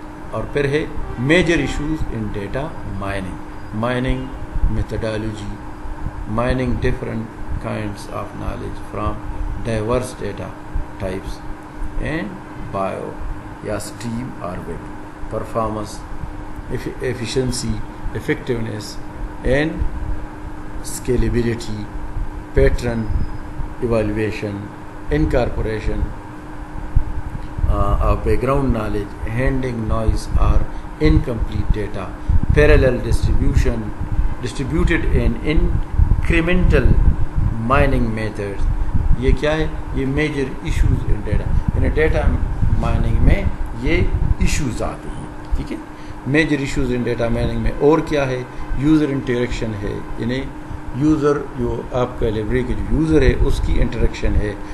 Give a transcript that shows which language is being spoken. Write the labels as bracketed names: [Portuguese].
[Urdu] اور پھر ہے [English] Major issues in data mining, mining methodology, mining different kinds of knowledge from diverse data types and bio یا stream اور web. Performance, efficiency, effectiveness and scalability, pattern evaluation, incorporation of background knowledge, handling noise or incomplete data, parallel distribution, distributed and incremental mining methods. [Urdu] یہ کیا ہے؟ یہ [English] major issues in data, [Urdu] یعنی data mining میں یہ issues آتے ہیں. ٹھیک ہے, [English] major issues in data mining [Urdu] میں. اور کیا ہے؟ یوزر انٹریکشن ہے, یعنی یوزر جو آپ کا لائبریری کے جو یوزر ہے اس کی انٹریکشن ہے.